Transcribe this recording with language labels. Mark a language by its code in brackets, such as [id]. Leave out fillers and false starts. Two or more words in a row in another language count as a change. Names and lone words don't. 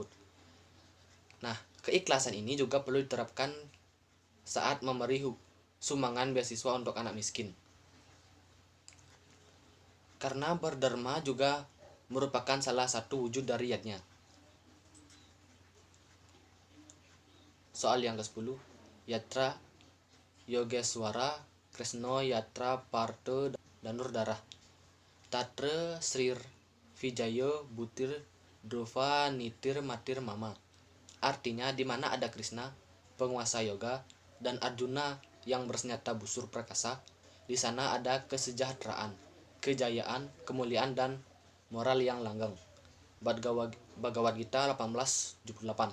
[id] Nah, keikhlasan ini juga perlu diterapkan saat memberi sumbangan beasiswa untuk anak miskin. Karena berdharma juga merupakan salah satu wujud dari yatnya. Soal yang ke-10. [sa] Yatra Yogeswara Kresno Yatra Parte Danurdarah Tatra Srir Vijaya Butir Drova Nitir Matir Mama. [id] Artinya, di mana ada Krishna, penguasa yoga, dan Arjuna yang bersenjata busur perkasa, di sana ada kesejahteraan, kejayaan, kemuliaan, dan moral yang langgeng. Bhagavad Gita 1878.